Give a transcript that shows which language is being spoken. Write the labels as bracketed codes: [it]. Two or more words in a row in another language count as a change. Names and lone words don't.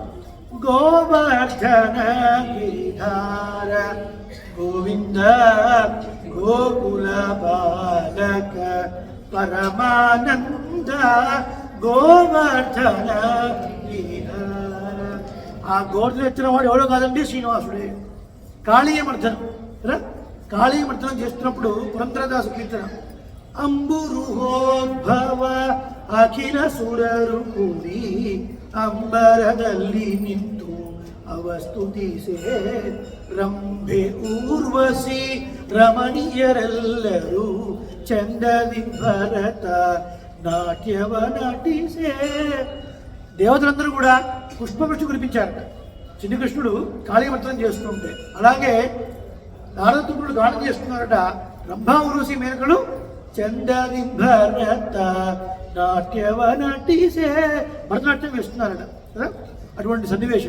[te] గోవర్ధన గిరిధార గోవింద గోకుల బాలక పరమానంద గోవర్ధన గిరిధర. ఆ గోవర్ధన ఎత్తిన వాడు ఎవడో కాదండి, శ్రీనివాసుడే. కాళీయమర్ధనం కదా, కాళీయమర్ధనం చేస్తున్నప్పుడు పురంధరదాసు కీర్తన [kn] ಅಂಬುರುಹೋದ್ಭವ ಅಖಿಲ ಸುರರು ಕೂಡಿ ಅಂಬರದಲ್ಲಿ ನಿಂತು ಅವಸ್ತುತಿಸೆ ರಂಭೆ ಊರ್ವಶಿ ರಮಣೀಯರೆಲ್ಲರೂ ಚಂದದಿ ಭರತ ನಾಟ್ಯವ ನಟಿಸೆ. [te] దేవతలందరూ కూడా పుష్పవృష్టి కురిపించారట చిన్న కృష్ణుడు కాళీయమర్ధనం చేస్తుంటే. అలాగే నారదతుడు గానం చేస్తున్నారట. రంభా ఊర్వశి మేనకలు [kn] ಚಂದದಿ ಭರತ ನಾಟ್ಯವ ನಟಿಸೆ [te] భరతనాట్యం వేస్తున్నారట కదా, అటువంటి సన్నివేశం.